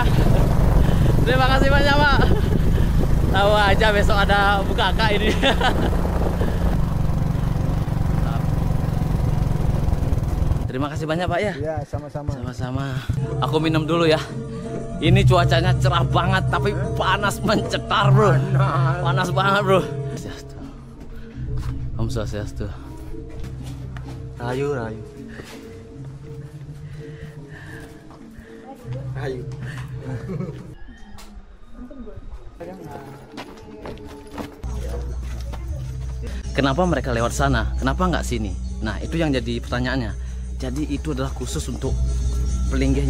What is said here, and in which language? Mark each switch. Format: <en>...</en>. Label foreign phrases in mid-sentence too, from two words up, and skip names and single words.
<id>Terima kasih banyak, Pak. Tahu aja besok ada bukaka ini. Terima kasih banyak Pak ya. Iya, sama-sama. Sama-sama. Aku minum dulu ya. Ini cuacanya cerah banget tapi panas mencetar bro. Panas banget bro.</id> <ban>Om Swastiastu.</ban> <id>Rahayu. Kenapa mereka lewat sana? Kenapa nggak sini? Nah itu yang jadi pertanyaannya. Jadi itu adalah khusus untuk pelinggihnya.</id>